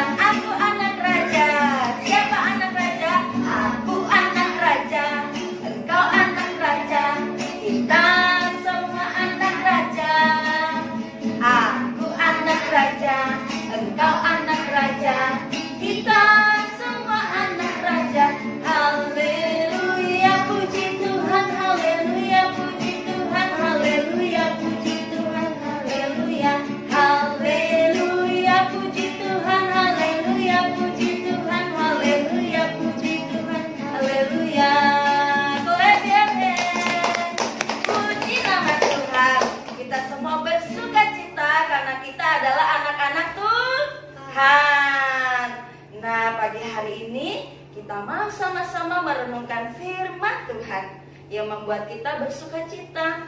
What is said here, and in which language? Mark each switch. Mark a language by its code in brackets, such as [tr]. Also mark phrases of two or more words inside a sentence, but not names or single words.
[id] Aku anak raja. Siapa anak raja? Aku anak raja. Engkau anak raja. Kita semua anak raja. Aku anak raja. Engkau anak raja. Kita semua anak raja. Haleluya, puji Tuhan. Haleluya, puji Tuhan. Haleluya, puji Tuhan. Haleluya. Haleluya, puji Tuhan. Haleluya, puji Tuhan. Haleluya, puji Tuhan. Haleluya. [en] Clap your hands. [id] Puji nama Tuhan. Kita semua bersukacita karena kita adalah anak-anak Tuhan. Nah, pagi hari ini kita mau sama-sama merenungkan firman Tuhan yang membuat kita bersukacita.